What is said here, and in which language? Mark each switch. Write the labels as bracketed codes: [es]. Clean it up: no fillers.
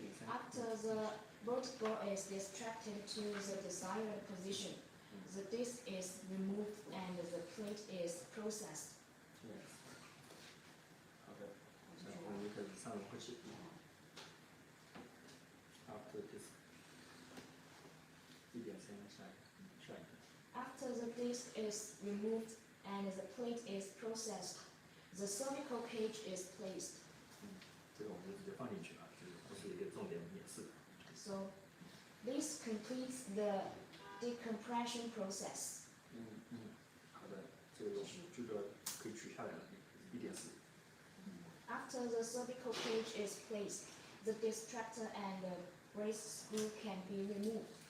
[en] After the vertebral is distracted to the desired position, the disc is removed and the plate is processed. Yes. [zh] 好的，然后我们就开始上融合器。 [en] After this 1.3 [zh] 下一个。 [en] After the disc is removed and the plate is processed, the cervical cage is placed. [zh] 这个我们就直接放进去了，这是一个重点演示。 [en] So this completes the decompression process. [zh] 好的，这个这个可以取下来了，1.4。 [en] After after the cervical cage is placed, the distractor and the brace screw can be removed.